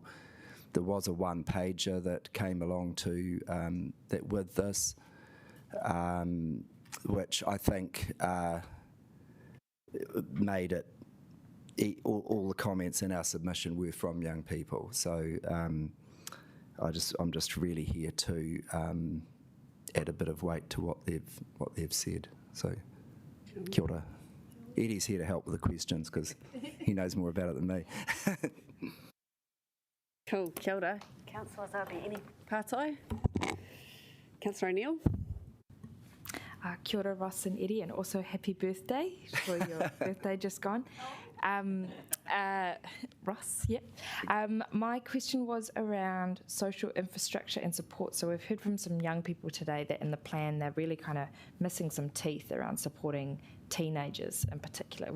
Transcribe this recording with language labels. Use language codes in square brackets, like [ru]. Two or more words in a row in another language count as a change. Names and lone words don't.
[en] There was a one-pager that came along to that with this, which I think made it. All the comments in our submission were from young people, so I'm just really here to add a bit of weight to what they've said. So, [mi] kia ora. [en] Eddie's here to help with the questions because he knows more about it than me. Cool, [mi] kia ora. [en] Councillors, are there any pātai? Councillor O'Neill. [mi] Kia ora, [en] Ross and Eddie, and also happy birthday for your birthday just gone. Ross, yeah. My question was around social infrastructure and support. So we've heard from some young people today that in the plan they're really kind of missing some teeth around supporting teenagers in particular.